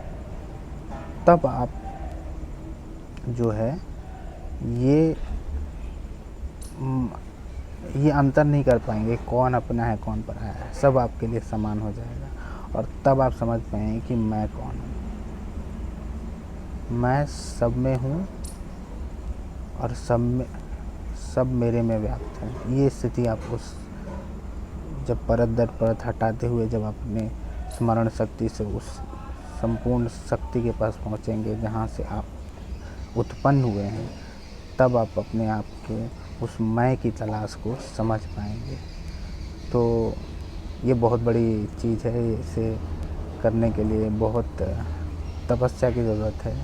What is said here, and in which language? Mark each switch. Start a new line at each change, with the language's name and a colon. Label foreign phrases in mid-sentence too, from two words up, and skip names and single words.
Hindi: तब आप जो है ये अंतर नहीं कर पाएंगे कौन अपना है कौन पराया है, सब आपके लिए समान हो जाएगा। और तब आप समझ पाएंगे कि मैं कौन हूँ, मैं सब में हूँ और सब मेरे में व्याप्त है। ये स्थिति आप उस जब परत दर परत हटाते हुए जब अपने स्मरण शक्ति से उस संपूर्ण शक्ति के पास पहुँचेंगे जहाँ से आप उत्पन्न हुए हैं, तब आप अपने आप के उस मैं की तलाश को समझ पाएंगे। तो ये बहुत बड़ी चीज़ है, इसे करने के लिए बहुत तपस्या की ज़रूरत है।